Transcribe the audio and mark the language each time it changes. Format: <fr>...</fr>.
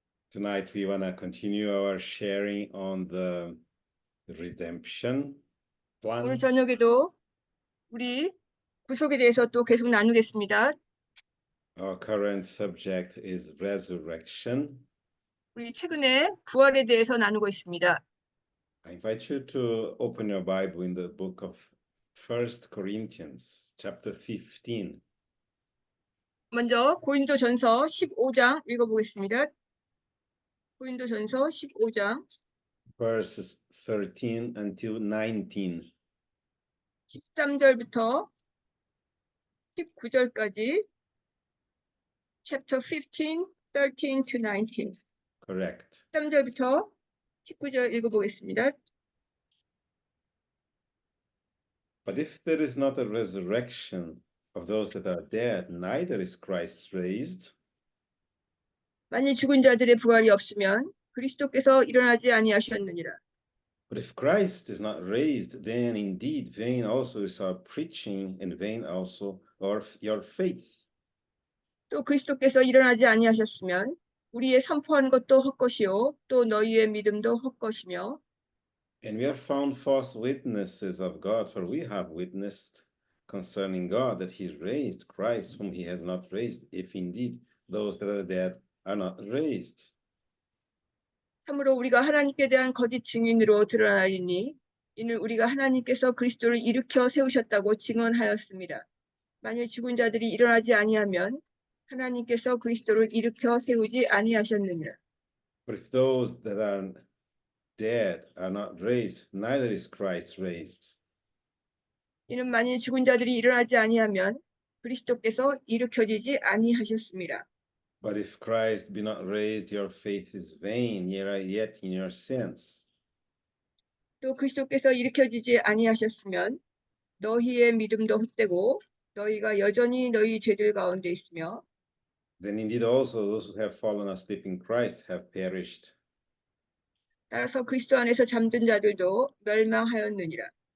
<en>Tonight we want to continue our sharing on the redemption</en> <ko>오늘 저녁에도 우리 구속에 대해서 또 계속 나누겠습니다.</ko> <en>Our current subject is resurrection.</en> <ko>우리 최근에 부활에 대해서 나누고 있습니다.</ko> <en>I invite you to open your Bible in the book of 1 Corinthians, chapter 15.</en> <ko>먼저 고린도전서 15장 읽어보겠습니다. 고린도전서 15장</ko> <en>verses 13 until 19.</en> <ko>13절부터 19절까지</ko> <en>chapter 15, 13 to 19. Correct.</en> <ko>13절부터 19절 읽어보겠습니다.</ko> <en>But if there is not a resurrection of those that are dead, neither is Christ raised.</en> <ko>만일 죽은 자들의 부활이 없으면 그리스도께서 일어나지 아니하셨느니라.</ko> <en>But if Christ is not raised, then indeed vain also is our preaching, and vain also your faith.</en> <ko>또 그리스도께서 일어나지 아니하셨으면 우리의 선포하는 것도 헛것이요 또 너희의 믿음도 헛것이며</ko> <en>And we are found false witnesses of God, for we have witnessed concerning God that he raised Christ whom he has not raised, if indeed those that are dead are not raised.</en> <ko>참으로 우리가 하나님께 대한 거짓 증인으로 드러나리니 이는 우리가 하나님께서 그리스도를 일으켜 세우셨다고 증언하였습니다. 만일 죽은 자들이 일어나지 아니하면 하나님께서 그리스도를 일으켜 세우지 아니하셨느니라.</ko> <en>But if those that are dead are not raised, neither is Christ raised.</en> <ko>이는 만일 죽은 자들이 일어나지 아니하면 그리스도께서 일으켜지지 아니하셨습니다.</ko> <en>But if Christ be not raised, your faith is vain, ye are yet in your sins.</en> <ko>또 그리스도께서 일으켜지지 아니하셨으면 너희의 믿음도 헛되고 너희가 여전히 너희 죄들 가운데 있으며</ko> <en>Then indeed also those who have fallen asleep in Christ have perished.</en> <ko>따라서 그리스도 안에서 잠든 자들도 멸망하였느니라.</ko>